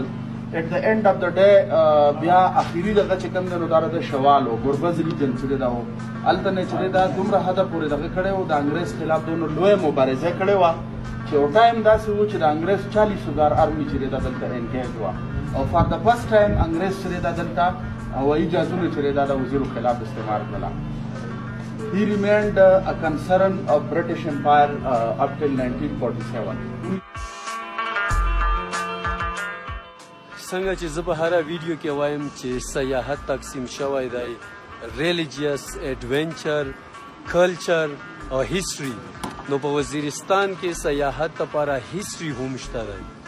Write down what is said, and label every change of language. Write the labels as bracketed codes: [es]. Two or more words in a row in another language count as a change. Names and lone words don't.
[en] at the end of the day [ps] بیا اخري دغه چې کوم دی نو دا د شوال و ګربز ریجن چې دی دا و، هلته نه چې دی دا دومره حده پورې دغه کړی و، د انګرېز خلاف دومره لویه مبارزه کړې وه چې یو ټایم داسې و چې د انګرېز 40,000 آرمي چې دی دا دلته انګیج وه. او [en] for the first time [ps] انګرېز چې دی دا دلته هوایي جهازونه چې دی دا د وزیرو خلاف استعمال کړله. [en] He remained a concern of British Empire up till 1947. [ps] څنګه چې زه په هره ویډیو کې وایم چې سیاحت تقسیم شوی دی، [en] religious, adventure, culture [ps] او هیسټري. نو په وزیرستان کې سیاحت لپاره هیسټري هم شته دی.